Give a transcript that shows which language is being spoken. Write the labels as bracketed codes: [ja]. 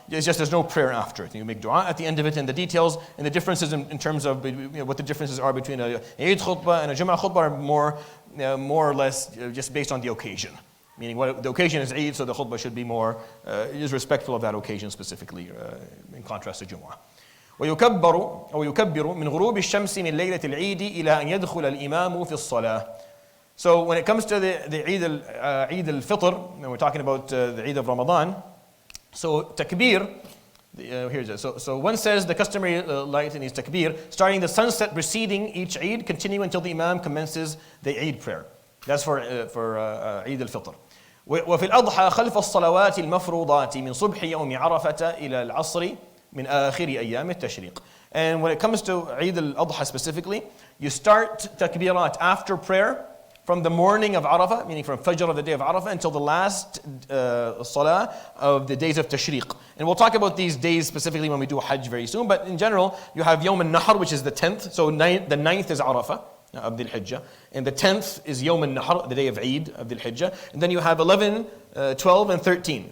[en] It's just there's no prayer after it. You make dua at the end of it, and the details and the differences in terms of what the differences are between a Eid khutbah and a Jumu'ah khutbah are more or less just based on the occasion. Meaning what the occasion is Eid, so the khutbah should be more is respectful of that occasion specifically, in contrast to Jumu'ah. [ar] ويكبر من غروب الشمس من ليلة العيد إلى أن يدخل الإمام في الصلاة. [en] So when it comes to the Eid al-Fitr, and we're talking about the Eid of Ramadan, so takbir, here's it. So one says the customary light in his takbir, starting the sunset preceding each Eid, continue until the Imam commences the Eid prayer. That's for Eid al-Fitr. [ar] وفي الأضحى خلف الصلوات المفروضات من صبح يوم عرفة إلى العصر من آخر أيام التشريق. [en] And when it comes to Eid al-Adha specifically, you start takbirat after prayer from the morning of Arafah, meaning from Fajr of the day of Arafah until the last Salah of the days of Tashriq. And we'll talk about these days specifically when we do Hajj very soon, but in general, you have Yawm al-Nahr, which is the 10th, so the 9th is Arafah of Dhul Hijjah, and the 10th is Yawm al-Nahr, the day of Eid of Dhul Hijjah, and then you have 11, 12, and 13.